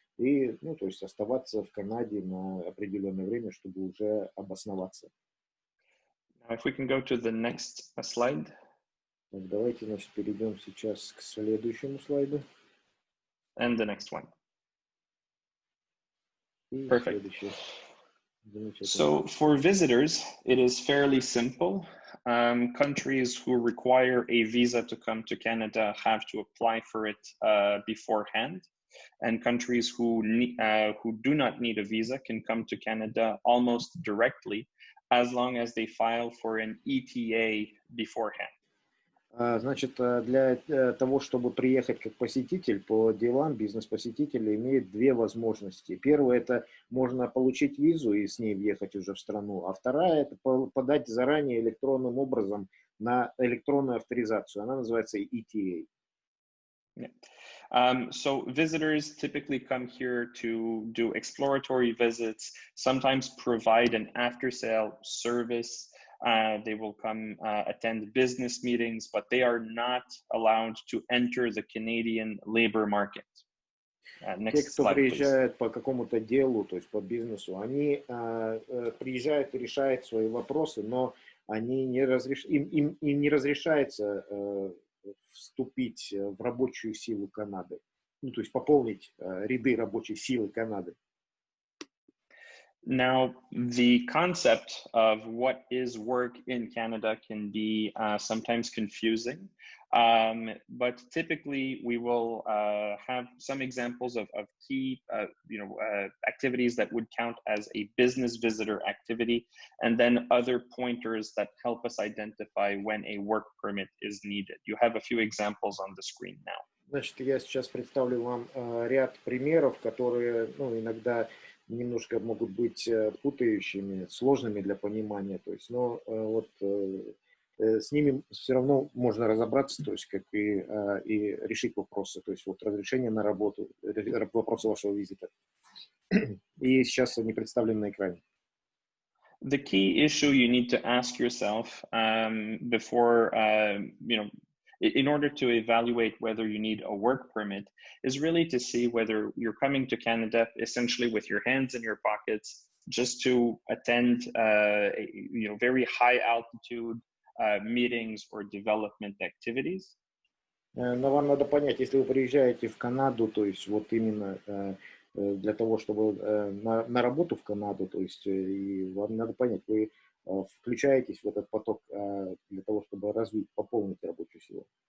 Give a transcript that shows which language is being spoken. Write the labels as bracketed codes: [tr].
[ru] И, то есть оставаться в Канаде на определенное время, чтобы уже обосноваться. [en] Now, if we can go to the next slide. [ru] Так, давайте, значит, перейдем сейчас к следующему слайду. [en] And the next one. Perfect. So for visitors, it is fairly simple. Countries who require a visa to come to Canada have to apply for it beforehand. And countries who do not need a visa can come to Canada almost directly as long as they file for an ETA beforehand. [ru] Значит, для того, чтобы приехать как посетитель по делам, бизнес-посетитель имеет две возможности. Первая – это можно получить визу и с ней въехать уже в страну, а вторая – это подать заранее электронным образом на электронную авторизацию. Она называется ETA. [en] Yeah. So visitors typically come here to do exploratory visits, sometimes provide an after-sale service. They will come attend business meetings, but they are not allowed to enter the Canadian labor market. [ru] Те, кто приезжает по какому-то делу, то есть по бизнесу, они приезжают и решают свои вопросы, но они им не разрешается вступить в рабочую силу Канады, ну, то есть пополнить ряды рабочей силы Канады. [en] Now, the concept of what is work in Canada can be sometimes confusing, but typically we will have some examples of key activities that would count as a business visitor activity, and then other pointers that help us identify when a work permit is needed. You have a few examples on the screen now. [ru] Значит, я сейчас представлю вам ряд примеров, которые, ну, иногда немножко могут быть путающими, сложными для понимания, то есть, но вот с ними все равно можно разобраться, то есть, как и решить вопросы, то есть, вот разрешение на работу, вопросы вашего визита. И сейчас они представлены на экране. [en] The key issue you need to ask yourself before, in order to evaluate whether you need a work permit is really to see whether you're coming to Canada essentially with your hands in your pockets just to attend very high altitude meetings or development activities. [ru] Но вам надо понять, если вы приезжаете в Канаду, то есть вот именно для того, чтобы на работу в Канаду, то есть и вам надо понять, вы включаетесь в этот поток для того, чтобы развить, пополнить рабочую силу.